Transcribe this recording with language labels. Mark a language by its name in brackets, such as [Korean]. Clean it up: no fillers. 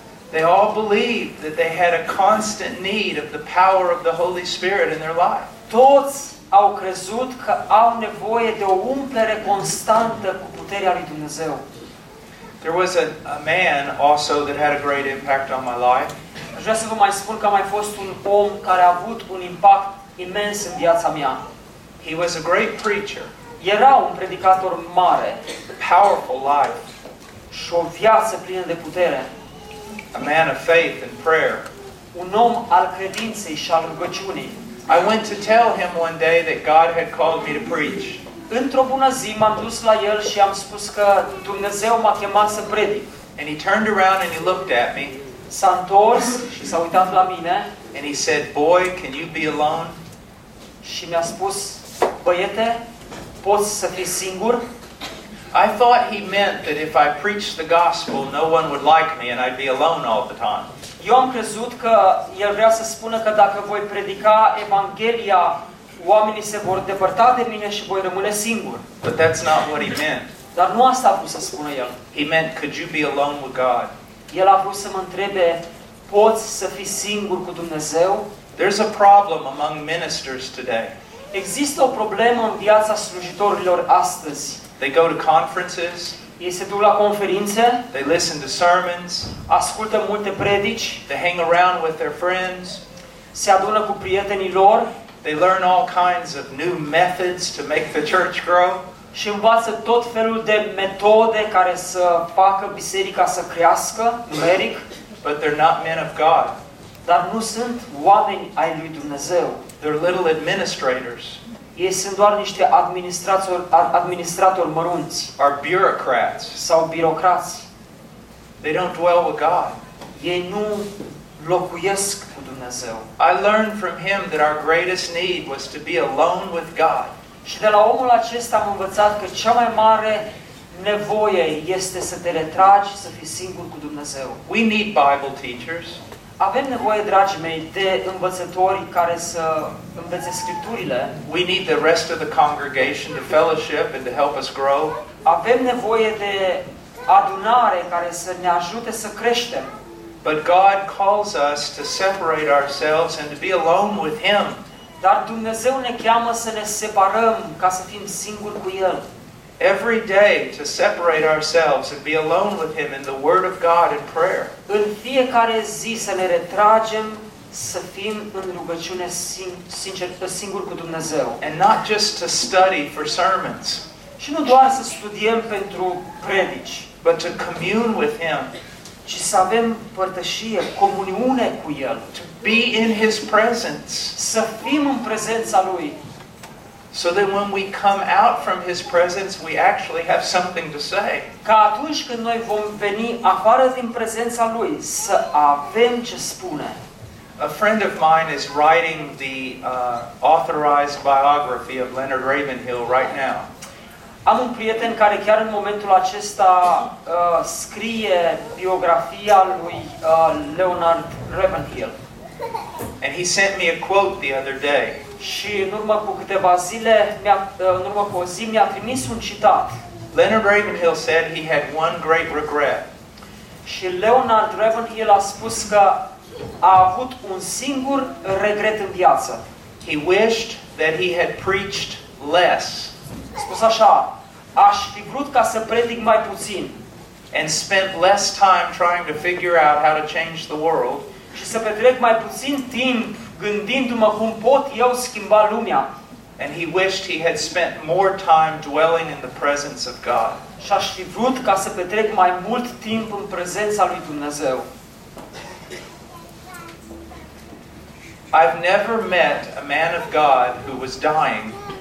[English] They all believed that they had a constant need of the power of the Holy Spirit in their life. [Romanian] Toți au crezut că au nevoie de o umplere constantă cu puterea lui Dumnezeu. [English] There was a man also that had a great impact on my life. [Romanian] Aș vrea să vă mai spun că a mai fost un om care a avut un impact imens în viața mea. [English] He was a great preacher. [Romanian] Era un predicator mare. [English] A powerful life. [Romanian] Și o viață plină de putere. [English] A man of faith and prayer. [Romanian] Un om al credinței și al rugăciunii. [English] I went to tell him one day that God had called me to preach. [Romanian] Într-o bună zi m-am dus la el și am spus că Dumnezeu m-a chemat să predic. [English] And he turned around and he looked at me. [Romanian] S-a întors și s-a uitat la mine. [English] And he said, "Boy, can you be alone?" [Romanian] Și mi-a spus, băiete, poți să fii singur? [English] I thought he meant that if I preached the gospel, no one would like me and I'd be alone all the time. [Romanian] Eu am crezut că el vrea să spună că dacă voi predica Evanghelia, oamenii se vor depărta de mine și voi rămâne singur. [English] But that's not what he meant. [Romanian] Dar nu asta a vrut să spună el. [English] He meant, could you be alone with God? [Romanian] El a vrut să mă întrebe, poți să fii singur cu Dumnezeu? [English] There's a problem among ministers today. [Romanian] Există o problemă în viața slujitorilor astăzi. [English] They go to conferences. [Romanian] Ei se duc la conferințe. [English] They listen to sermons. [Romanian] Ascultă multe predici. [English] They hang around with their friends. [Romanian] Se adună cu prietenii lor. [English] They learn all kinds of new methods to make the church grow. [Romanian] Și învață tot felul de metode care să facă biserica să crească numeric. [English] But they're not men of God. [Romanian] Dar nu sunt oameni ai lui Dumnezeu. [English] They're little administrators. [Romanian] Ei sunt doar niște administratori mărunți. [English] Or bureaucrats. [Romanian] Sau birocrați. [English] They don't dwell with God. [Romanian] Ei nu locuiesc cu Dumnezeu. [English] I learned from him that our greatest need was to be alone with God. [Romanian] Și de la omul acesta am învățat că cea mai mare nevoie este să te retragi, să fii singur cu Dumnezeu. [English] We need Bible teachers. [Romanian] Avem nevoie, dragii mei, de învățători care să învețe Scripturile. [English] We need the rest of the congregation to fellowship and to help us grow. [Romanian] Avem nevoie de adunare care să ne ajute să creștem. [English] But God calls us to separate ourselves and to be alone with Him. [Romanian] Dar Dumnezeu ne cheamă să ne separăm ca să fim singuri cu El. [English] Every day to separate ourselves and be alone with Him in the Word of God and prayer. [Romanian] În fiecare zi să ne retragem, să fim în rugăciune singuri cu Dumnezeu. [English] And not just to study for sermons. [Romanian] Și nu doar să studiem pentru predici. [English] But to commune with Him. [Romanian] Ci să avem părtășie, comuniune cu El. [English] To be in His presence. [Romanian] Să fim în prezența Lui. [English] So that when we come out from His presence, we actually have something to say. [Romanian] Ca atunci când noi vom veni afară din prezența Lui, să avem ce spune. [English] A friend of mine is writing the authorized biography of Leonard Ravenhill right now. [Romanian] Am un prieten care chiar în momentul acesta scrie biografia lui Leonard Ravenhill. [English] And he sent me a quote the other day. [Romanian] Și în urmă cu câteva zile, în urmă cu o zi, mi-a trimis un citat. [English] Leonard Ravenhill said he had one great regret. [Romanian] Și Leonard Ravenhill a spus că a avut un singur regret în viață. [English] He wished that he had preached less. [Romanian] Spus așa, aș fi vrut ca să predic mai puțin. [English] And spent less time trying to figure out how to change the world. [Romanian] Și să petrec mai puțin timp gândindu-mă cum pot eu schimba lumea. [English] And he wished he had spent more time dwelling in the presence of God. [Romanian] Și aș fi vrut ca să petrec mai mult timp în prezența lui Dumnezeu. [English] I've never met a man of God who was dying.